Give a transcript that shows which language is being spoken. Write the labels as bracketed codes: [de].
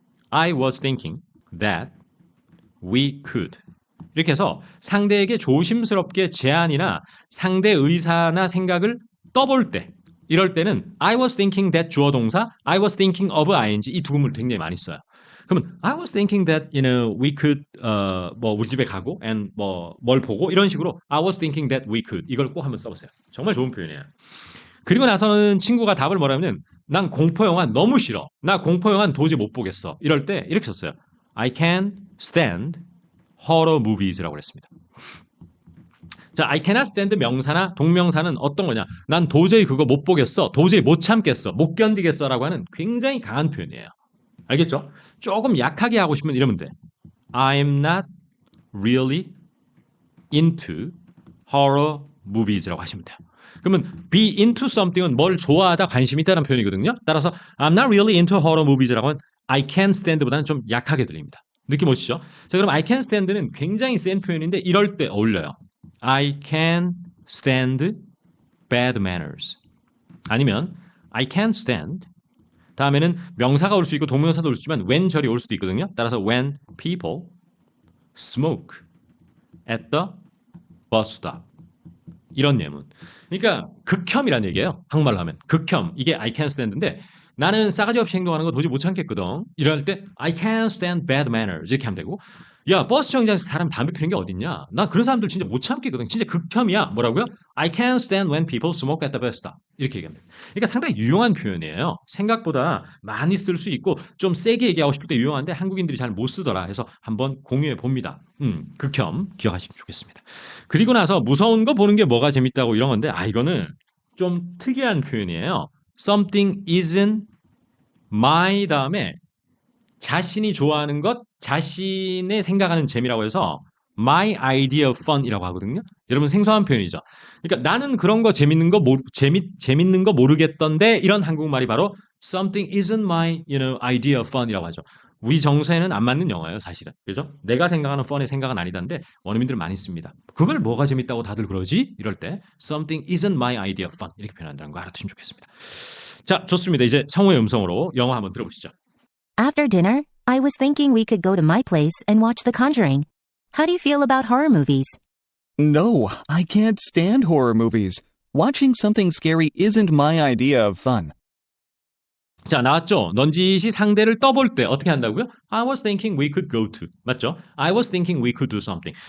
[en] I was thinking that we could [ko] 이렇게 해서 상대에게 조심스럽게 제안이나 상대 의사나 생각을 떠볼 때 이럴 때는 [en] I was thinking that [ko] 주어 동사 [en] I was thinking of ing [ko] 이 두 구문을 굉장히 많이 써요. 그러면 [en] I was thinking that we could [ko] 우리 집에 가고 and 뭘 보고 이런 식으로 I was thinking that we could 이걸 꼭 한번 써보세요. 정말 좋은 표현이에요. 그리고 나서는 친구가 답을 뭐라면 난 공포 영화 너무 싫어. 나 공포 영화는 도저히 못 보겠어. 이럴 때 이렇게 썼어요. [en] I can't stand horror movies [ko] 라고 그랬습니다. 자, [en] I cannot stand [ko] 명사나 동명사는 어떤 거냐? 난 도저히 그거 못 보겠어. 도저히 못 참겠어. 못 견디겠어라고 하는 굉장히 강한 표현이에요. 알겠죠? 조금 약하게 하고 싶으면 이러면 돼. [en] I'm not really into horror movies [ko] 라고 하시면 돼요. 그러면 [en] be into something [ko] 은 뭘 좋아하다, 관심 있다는 표현이거든요. 따라서 [en] I'm not really into horror movies [ko] 라고 하면 [en] I can't stand [ko] 보다는 좀 약하게 들립니다. 느낌 오시죠? 자, 그럼 [en] I can't stand [ko] 는 굉장히 센 표현인데 이럴 때 어울려요. [en] I can't stand bad manners. [ko] 아니면 I can't stand 다음에는 명사가 올 수 있고 동명사도 올 수 있지만 when 절이 올 수도 있거든요. [en] 따라서 when people smoke at the bus stop. [ko] 이런 예문. 그러니까 극혐이란 얘기예요. 한국말로 하면. 극혐. 이게 [en] I can't stand [ko] 인데 나는 싸가지 없이 행동하는 거 도저히 못 참겠거든. 이럴 때 [en] I can't stand bad manners [ko] 이렇게 하면 되고 야 버스 정류장에서 사람 담배 피우는 게 어딨냐. 난 그런 사람들 진짜 못 참겠거든. 진짜 극혐이야. 뭐라고요? [en] I can't stand when people smoke at the bus stop. [ko] 이렇게 얘기하면 돼요. 그러니까 상당히 유용한 표현이에요. 생각보다 많이 쓸 수 있고 좀 세게 얘기하고 싶을 때 유용한데 한국인들이 잘 못 쓰더라 해서 한번 공유해 봅니다. 극혐 기억하시면 좋겠습니다. 그리고 나서 무서운 거 보는 게 뭐가 재밌다고 이런 건데 이거는 좀 특이한 표현이에요. [en] Something isn't my [ko] 다음에 자신이 좋아하는 것, 자신의 생각하는 재미라고 해서 [en] my idea of fun [ko] 이라고 하거든요. 여러분 생소한 표현이죠. 그러니까 나는 그런 거 재밌는 거 모르겠던데 이런 한국말이 바로 [en] something isn't my idea of fun [ko] 이라고 하죠. 우리 정서에는 안 맞는 영어예요, 사실은. 그죠? 내가 생각하는 fun의 생각은 아니다인데 원어민들은 많이 씁니다. 그걸 뭐가 재밌다고 다들 그러지? 이럴 때 [en] something isn't my idea of fun [ko] 이렇게 표현한다는 거 알아두시면 좋겠습니다. 자, 좋습니다. 이제 성우의 음성으로 영어 한번 들어보시죠. [en] After dinner, I was thinking we could go to my place and watch The Conjuring. How do you feel about horror movies? No, I can't stand horror movies. Watching something scary isn't my idea of fun. [ko] 자, 나왔죠? 넌지시 상대를 떠볼 때 어떻게 한다고요? [en] I was thinking we could go to. [ko] 맞죠? [en] I was thinking we could do something.